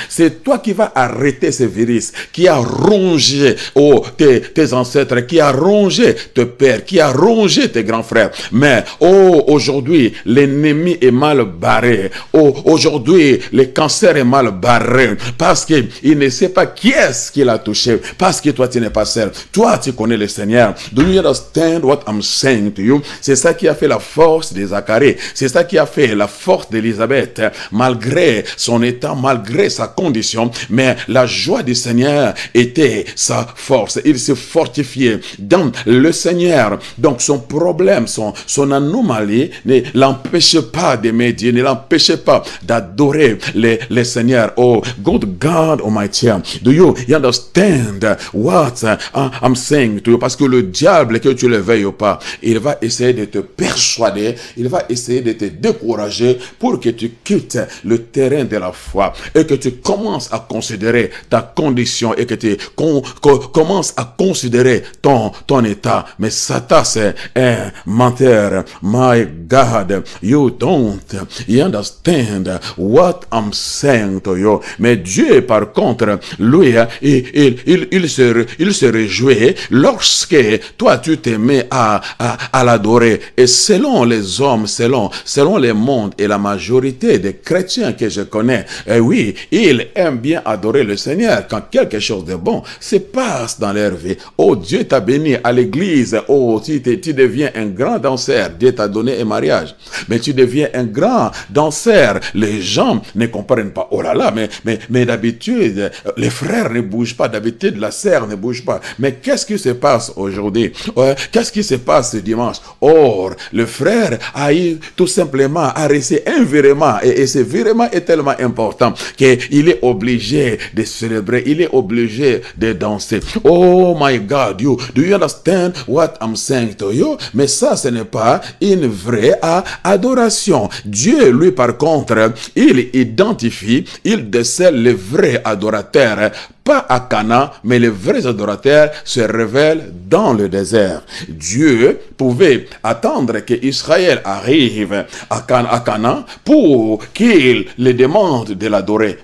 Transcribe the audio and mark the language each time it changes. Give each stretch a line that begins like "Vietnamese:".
French: C'est toi qui vas arrêter ce virus qui a rongé tes ancêtres, qui a rongé tes pères, qui a rongé tes grands frères. Mais aujourd'hui, l'ennemi est mal barré. Aujourd'hui, le cancer est mal barré parce qu'il ne sait pas qui est-ce qui l'a touché. Parce que toi, tu n'es pas seul. Toi, tu connais le Seigneur.
English: Do you understand what I'm saying to you?
French: C'est ça qui a fait la force de Zacharie. C'est ça qui a fait la force d'Élisabeth. Malgré son état, malgré sa condition, mais la joie du Seigneur était sa force. Il se fortifiait dans le Seigneur. Donc son problème, son anomalie ne l'empêchait pas d'aimer Dieu, ne l'empêchait pas d'adorer le Seigneur.
English: Oh, good God Almighty, do you understand what I'm saying to you?
French: Parce que le diable, que tu le veuilles ou pas, il va essayer de te persuader, il va essayer de te décourager pour que tu quittes le terrain de la foi et que tu commences à considérer ta condition et que tu commences à considérer ton état. Mais Satan, c'est un menteur.
English: My God, you don't understand what I'm saying to you.
French: Mais Dieu, par contre, lui, il se réjouit lorsque toi, tu te mets à l'adorer. Et selon les hommes, selon les mondes et la majorité des chrétiens que je connais, oui, ils aiment bien adorer le Seigneur quand quelque chose de bon se passe dans leur vie. Oh, Dieu t'a béni à l'église. Oh, tu deviens un grand danseur. Dieu t'a donné un mariage. Mais tu deviens un grand danseur. Les gens ne comprennent pas. Oh là là, mais d'habitude, les frères ne bougent pas. D'habitude, la sœur ne bouge pas. Mais qu'est-ce qui se passe aujourd'hui? Qu'est-ce qui se passe ce dimanche? Or, le frère a eu tout simplement à rester un virement. Et ce virement est tellement important qu'il est obligé de célébrer. Il est obligé de danser.
English: Oh my God, do you understand what I'm saying to you?
French: Mais ça, ce n'est pas une vraie adoration. Dieu, lui, par contre, il identifie, il décèle les vrais adorateurs. Pas à Cana, mais les vrais adorateurs se révèlent dans le désert. Dieu pouvait attendre que Israël arrive à Cana pour qu'il les demande de l'adorer.